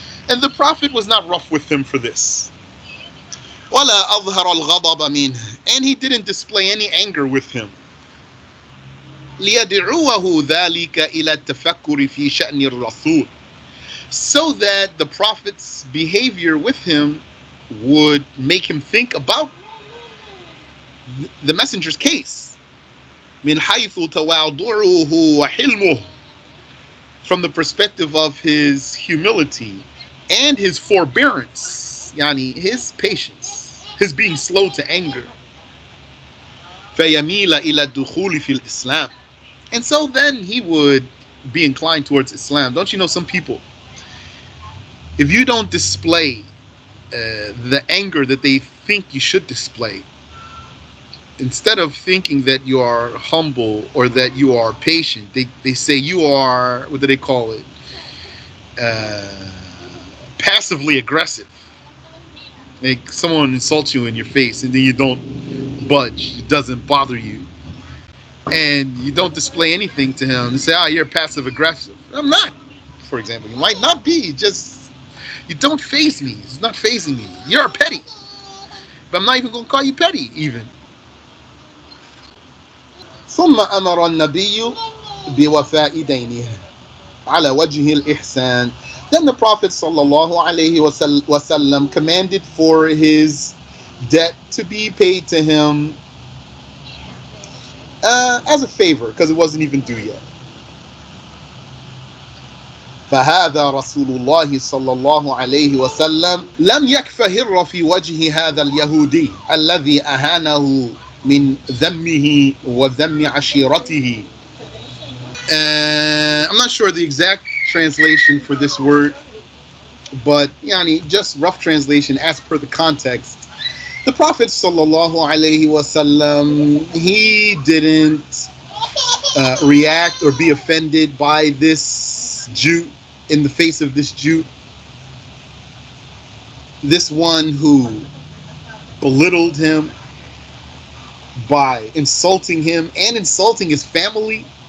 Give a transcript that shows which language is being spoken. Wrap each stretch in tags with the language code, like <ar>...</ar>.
<en>And the Prophet was not rough with him for this.</en> <ar>ولا أظهر الغضب منه.</ar> <en>And he didn't display any anger with him.</en> <ar>ليدعوه ذلك إلى التفكر في شأن الرسول.</ar> <en>So that the Prophet's behavior with him would make him think about the messenger's case.</en> <ar>من حيث تواضعه وحلمه.</ar> <en>From the perspective of his humility and his forbearance, yani his patience, his being slow to anger.</en> <ar>فيميل إلى الدخول في الإسلام.</ar> <en>And so then he would be inclined towards Islam. Don't you know some people, if you don't display the anger that they think you should display, instead of thinking that you are humble or that you are patient, they say you are, what do they call it? Passively aggressive. Like someone insults you in your face and then you don't budge. It doesn't bother you. And you don't display anything to him. You say, "Ah, you're passive aggressive." I'm not, for example. You might not be. Just, you don't faze me. It's not fazing me. You're petty. But I'm not even going to call you petty, even.</en> <ar>ثم أمر النبي بوفاء دينه على وجه الإحسان</ar> <en>Then the Prophet sallallahu alaihi wasallam commanded for his debt to be paid to him as a favor because it wasn't even due yet.</en> <ar>فهذا رسول الله صلى الله عليه وسلم لم يكفهر في وجه هذا اليهودي الذي أهانه من ذمه وذم عشيرته.</ar> <en>I'm not sure the exact translation for this word, but yani, just rough translation as per the context. The Prophet sallallahu alaihi wasallam, he didn't react or be offended by this Jew, in the face of this Jew, this one who belittled him by insulting him and insulting his family.</en>